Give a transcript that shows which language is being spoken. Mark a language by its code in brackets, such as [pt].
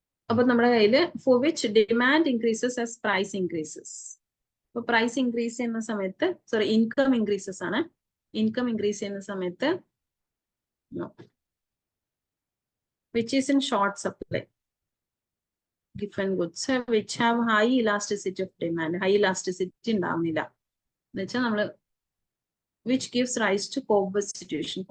[ml] അപ്പൊ നമ്മുടെ കയ്യില് [en] For which demand increases as price increases. [ml] അപ്പൊ പ്രൈസ് ഇൻക്രീസ് ചെയ്യുന്ന സമയത്ത്, സോറി ഇൻകം ഇൻക്രീസസ് ആണ്. ഇൻകം ഇൻക്രീസ് ചെയ്യുന്ന സമയത്ത് [en] Which is in short supply. Given goods which have high elasticity of demand. [ml] High elasticity ഉണ്ടാവുന്നില്ല എന്ന് വെച്ചാൽ നമ്മള് [en] which gives rise to Cobb's situation.